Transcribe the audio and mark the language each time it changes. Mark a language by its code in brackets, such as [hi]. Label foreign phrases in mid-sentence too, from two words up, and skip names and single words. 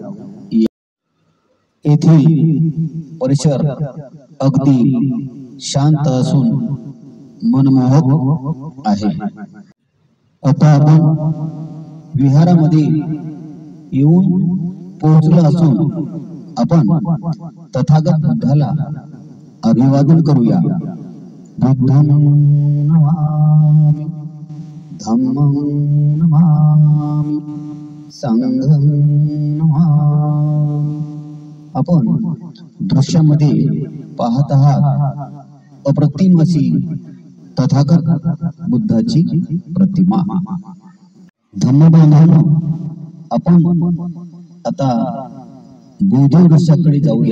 [mr] येथील परिसर अगदी शांत असून मनमोहक आहे. आता आपण विहारामध्ये येऊन पोहोचलो असून आपण तथागत बुद्धाला अभिवादन करूया. [pi] बुद्धं नमामि, धम्मं नमामि, संघं नमामि. [mr] आपण दृश्यामध्ये पाहत आहात अप्रतिम अशी तथागत बुद्धाची प्रतिमा. धम्म बांधवांनो, आपण आता बोधी वृक्षाकडे जाऊया.